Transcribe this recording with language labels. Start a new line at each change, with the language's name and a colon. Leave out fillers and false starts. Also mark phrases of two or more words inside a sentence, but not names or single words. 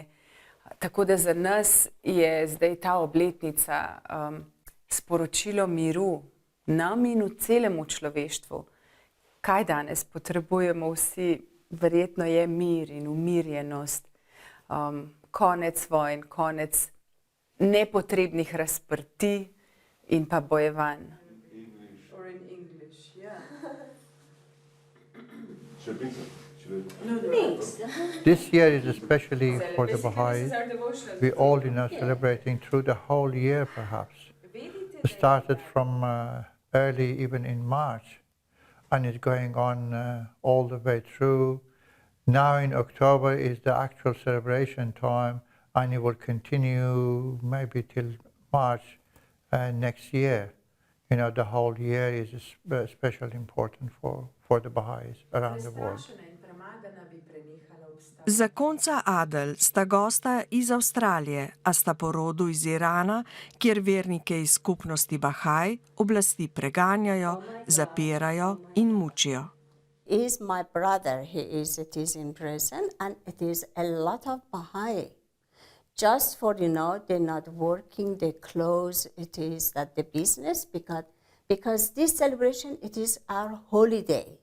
Slovenian: Tako da za nas je zdaj ta obletnica sporočilo miru nam in v celemu človeštvu. Kaj danes potrebujemo vsi? Verjetno je mir in umirjenost, konec vojn, konec nepotrebnih razprtij in pa bojevanj.
English: This year is especially for the Baha'is. We all, celebrating through the whole year, perhaps. It started from early, even in March, and it's going on all the way through. Now in October is the actual celebration time, and it will continue maybe till March next year. The whole year is especially important for the Baha'is around the world.
Slovenian: Zakonca Adel sta gosta iz Avstralije, a sta po rodu iz Irana, kjer vernike iz skupnosti Bahaj oblasti preganjajo, zapirajo in mučijo.
English: Is my brother, it is in prison, and it is a lot of Baha'i. Just for, they're not working, they close, it is that the business, because this celebration, it is our holiday.